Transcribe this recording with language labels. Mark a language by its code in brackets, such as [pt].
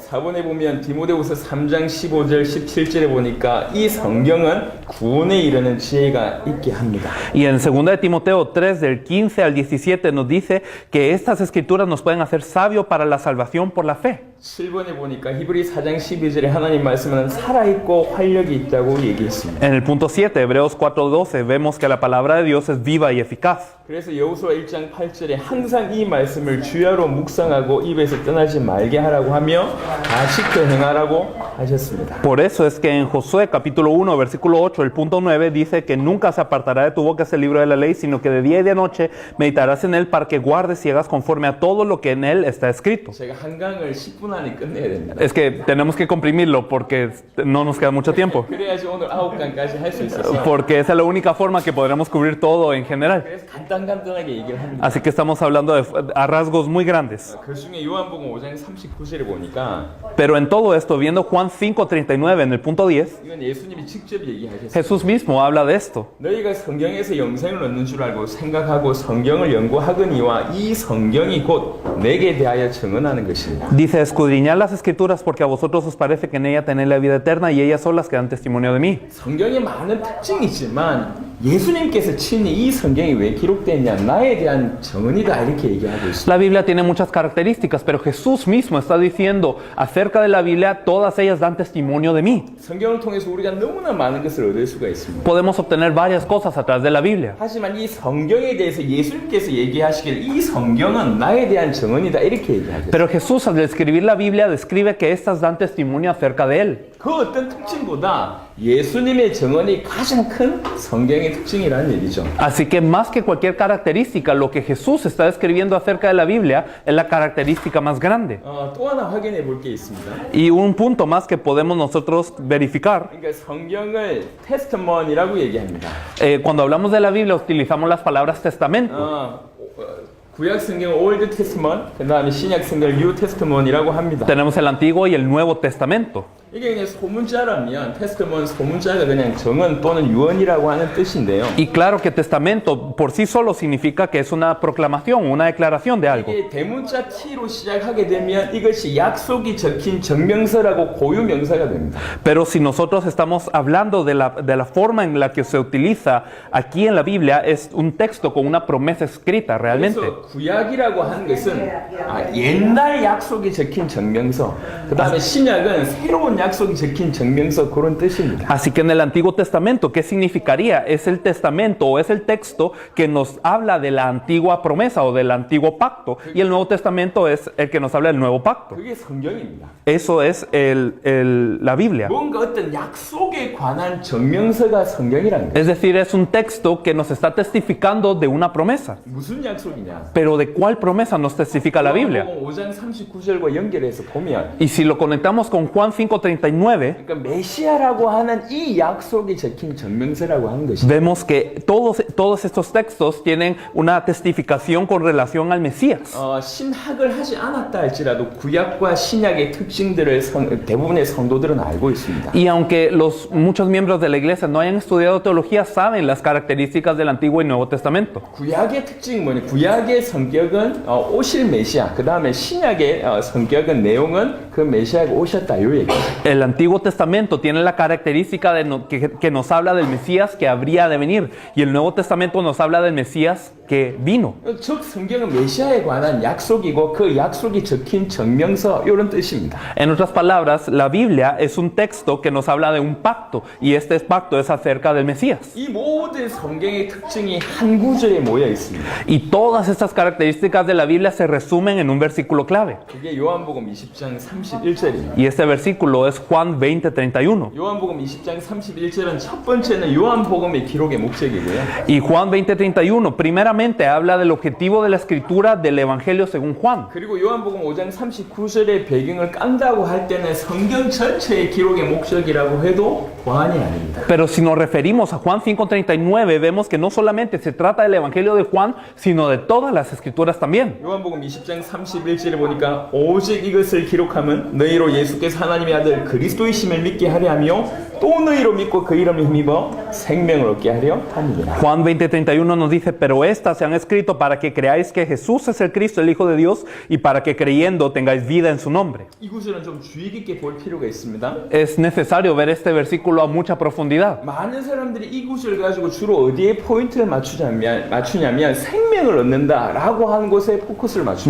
[ko] 4번에 보면 디모데후서 3장 15절 17절에 보니까 이 성경은 구원에 이르는 지혜가 있게 합니다. [es] Y en 2 de Timoteo 3 del 15 al 17 nos dice que estas escrituras nos pueden hacer sabios para la salvación por la fe. [ko] 7번에 보니까 히브리 4장 12절에 하나님 말씀은 살아있고 활력이 있다고 얘기했습니다. [es] En el punto 7, Hebreos 4:12, vemos que la palabra de Dios es viva y eficaz. [ko] 그래서 여호수아 1장 8절에 항상 이 말씀을 주야로 묵상하고 입에서 떠나지 말게 하라고 하며 다 지켜 행하라고 하셨습니다. [es] Por eso es que en Josué capítulo 1 versículo 8 el punto 9 dice que nunca se apartará de tu boca ese libro de la ley, sino que de día y de noche meditarás en él para que guardes y hagas conforme a todo lo que en él está escrito. [ko] 제가 한 강을 10분 안에 끝내야 됩니다. [es] Es que tenemos que comprimirlo porque no nos queda mucho tiempo. [ko] 그래야지 오늘 9강까지 할 수 있어서 [es] Porque esa es la única forma que podremos cubrir todo en general. [ko] 그래서 간단하게 얘기를 합니다. [es] Así que estamos hablando a rasgos muy grandes. [ko] 그 중에 요한복음 5장 39절에 보니까 [es] Pero en todo esto, viendo Juan 5:39 en el punto 10, [ko] 이건 예수님이 직접 얘기하셨어요. [es] Jesús mismo habla de esto. [ko] 너희가 성경에서 영생을 얻는 줄 알고 생각하고 성경을 연구하거니와 이 성경이 곧 내게 대하여 증언하는 것입니다. [es] Dice, escudriñad las escrituras porque a vosotros os parece que en ella tenéis la vida eterna y ellas son las que dan testimonio de mí. [ko] 성경에 많은 특징이 있지만 예수님께서 친히 이 성경이 왜 기록됐냐? 나에 대한 정언이다 이렇게 얘기하고 있습니다. [es] La Biblia tiene muchas características, pero Jesús mismo está diciendo acerca de la Biblia, todas ellas dan testimonio de mí. [ko] 성경을 통해서 우리가 너무나 많은 것을 얻을 수가 있습니다. [es] Podemos obtener varias cosas a través de la Biblia. [ko] 하지만 이 성경에 대해서 예수님께서 얘기하시길 이 성경은 나에 대한 정언이다 이렇게 얘기하죠. [es] Pero Jesús al describir la Biblia describe que estas dan testimonio acerca de Él. [ko] 그 어떤 특징보다 예수님의 정언이 가장 큰 성경의 특징이라는 얘기죠. [es] Así que más que cualquier característica, lo que Jesús está describiendo acerca de la Biblia es la característica más grande. [ko] 또 하나 확인해 볼 게 있습니다. [es] Y un punto más que podemos nosotros verificar, [ko] 그러니까 성경을 테스트먼이라고 얘기합니다. [es] cuando hablamos de la Biblia utilizamos las palabras testamento. [ko] 구약 성경 올드 테스트먼, 그다음에 신약 성경 뉴 테스트먼이라고 합니다. [es] Tenemos el Antiguo y el Nuevo Testamento. [ko] 이게 그냥 소문자라면 테스트먼 소문자가 그냥 정언 또는 유언이라고 하는 뜻인데요. [es] Y claro que testamento por sí solo significa que es una proclamación, una declaración de algo. [ko] 이게 대문자 T로 시작하게 되면 이것이 약속이 적힌 정명서라고 고유명사가 됩니다. [es] Pero si nosotros estamos hablando de la forma en la que se utiliza aquí en la Biblia, es un texto con una promesa escrita realmente. [ko] 그래서 구약이라고 하는 것은 옛날 약속이 적힌 정명서, 그 다음에 신약은 새로운 약속이 적힌 정명서 그런 뜻입니다. [es] Así que en el Antiguo Testamento, ¿qué significaría? Es el testamento o es el texto que nos habla de la antigua promesa o del antiguo pacto. Y el Nuevo Testamento es el que nos habla del nuevo pacto. [ko] 그게 성경입니다. [es] Eso es la Biblia. [ko] 뭔가 어떤 약속에 관한 정명서가 성경이라는 거예요. [es] Es decir, es un texto que nos está testificando de una promesa. [ko] 무슨 약속이냐? [es] Pero ¿de cuál promesa nos testifica la Biblia? [ko] 5장 39절과 연결해서 보면 [es] Y si lo conectamos con Juan 5:39, [ko] 그러니까 메시아라고 하는 이 약속이 적힌 정명서라고 하는 것입니다. [es] vemos que todos estos textos tienen una testificación con relación al Mesías. [ko] 신학을 하지 않았다 할지라도 구약과 신약의 특징들을 대부분의 성도들은 알고 있습니다. [es] Y aunque muchos miembros de la iglesia no hayan estudiado teología, saben las características del Antiguo y Nuevo Testamento. [ko] 구약의 특징이 뭐냐? 구약의 성격은 오실 메시아, 그 다음에 신약의 성격은 내용은 그 메시아가 오셨다 이 얘기입니다. [es] El Antiguo Testamento tiene la característica que nos habla del Mesías que habría de venir, y el Nuevo Testamento nos habla del Mesías que vino. [ko] 즉 성경은 메시아에 관한 약속이고 그 약속이 적힌 정명서 이런 뜻입니다. [es] En otras palabras, la Biblia es un texto que nos habla de un pacto, y este pacto es acerca del Mesías. [ko] 이 모든 성경의 특징이 한 구절에 모여 있습니다. [es] Y todas estas características de la Biblia se resumen en un versículo clave. [ko] 그게 요한복음 20장 31절입니다. [es] Y este versículo es Juan 20:31. [ko] 요한복음 20장 31절은 첫 번째는 요한복음의 기록의 목적이고요. [es] Y Juan 20:31 primeramente habla del objetivo de la escritura del Evangelio según Juan. [ko] 그리고 요한복음 5장 39절의 배경을 깐다고 할 때는 성경 전체의 기록의 목적이라고 해도 과언이 아닙니다. [es] Pero si nos referimos a Juan 5:39, vemos que no solamente se trata del Evangelio de Juan, sino de todas las escrituras también. [ko] 요한복음 20장 31절에 보니까 오직 이것을 기록함은 너희로 예수께서 하나님의 아들 그리스도이심을 믿게 하려 하며 또 너희로 믿고 그 이름을 힘입어 생명을 얻게 하려 함이라. [es] Juan 20:31 nos dice, pero estas se han escrito para que creáis que Jesús es el Cristo, el Hijo de Dios, y para que creyendo tengáis vida en su nombre. [ko] 이 구절은 좀 주의 깊게 볼 필요가 있습니다. [es] Es necesario ver este versículo a mucha profundidad. [ko] 많은 사람들이 이 구절 가지고 주로 어디에 포인트를 맞추냐면 생명을 얻는다라고 하는 곳에 포커스를 맞춥니다.